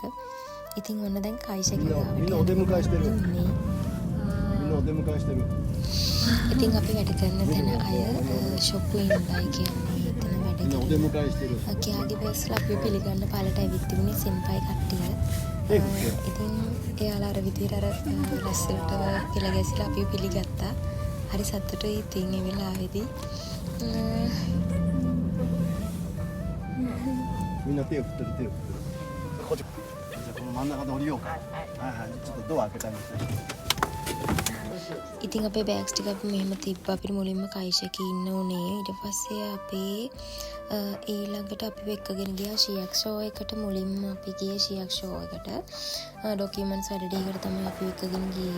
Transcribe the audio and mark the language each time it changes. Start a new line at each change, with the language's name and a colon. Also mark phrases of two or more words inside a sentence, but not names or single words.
Sinhala: ඉතින් ඔන්න දැන් කයිෂක ඉතින් අපි වැඩ කරන තැන අය ෂොප් වෙනයි කියන්නේ එතන වැඩ කරනවා. කියාගේ බස්ලා අපි පිළිගන්න පාලට ඇවිත් තිබුණේ සෙන්පයි කට්ටිය. ඉතින් එයාලා අර විදියට අර ලස්සනට පෙළ ගැසිලා අපි පිළිගත්තා. හරි සතුටුයි ඉතින් මේ වෙලාවේදී.
Japanese: みんな手を振ってる手を振ってるこっちじゃあこの真ん中で降りようかはいはいちょっとドア開けてあげて
Sinhala: ඉතින් අපේ බෑග්ස් ටික අපි මෙහෙම තිබ්බා. අපිට මුලින්ම කයිෂකේ ඉන්න උනේ. ඊට පස්සේ අපේ ඊළඟට අපි එක්කගෙන ගියා ෂියක් ෂෝ එකට. මුලින්ම අපි ගියේ ෂියක් ෂෝ එකට. ඩොකියුමන්ට්ස් වැඩ ටිකකට තමයි අපි එක්කගෙන ගියේ.